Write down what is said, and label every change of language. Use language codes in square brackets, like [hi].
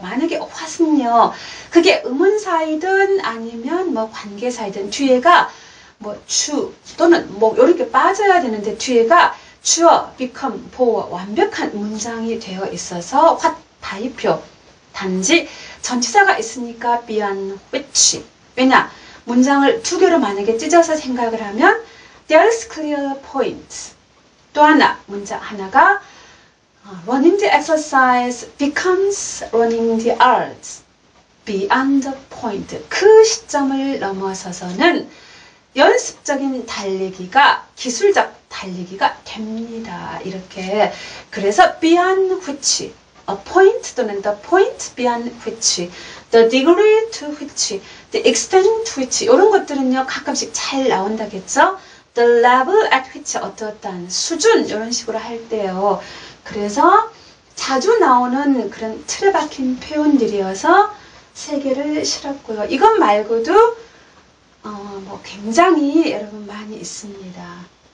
[ko] 만약에 what은요, 그게 의문사이든 아니면 뭐 관계사이든 뒤에가 뭐 주 또는 뭐 이렇게 빠져야 되는데 뒤에가 주어, become, 보어 완벽한 문장이 되어 있어서 what 다이표. 단지 전치사가 있으니까 [en] beyond which. [ko] 왜냐? 문장을 두 개로 만약에 찢어서 생각을 하면 [en] there's clear point. [ko] 또 하나, 문장 하나가 [en] running the exercise becomes running the arts beyond the point. [ko] 그 시점을 넘어서서는 연습적인 달리기가 기술적 달리기가 됩니다. 이렇게. [en] 그래서 beyond which, a point [ko] 또는 [en] the point beyond which, the degree to which, the extent to which [ko] 이런 것들은요 가끔씩 잘 나온다겠죠. [en] The level at which [ko] 어떠한 수준 이런 식으로 할 때요. 그래서 자주 나오는 그런 틀에 박힌 표현들이어서 세 개를 실었고요. 이것 말고도 뭐 굉장히 여러분 많이 있습니다.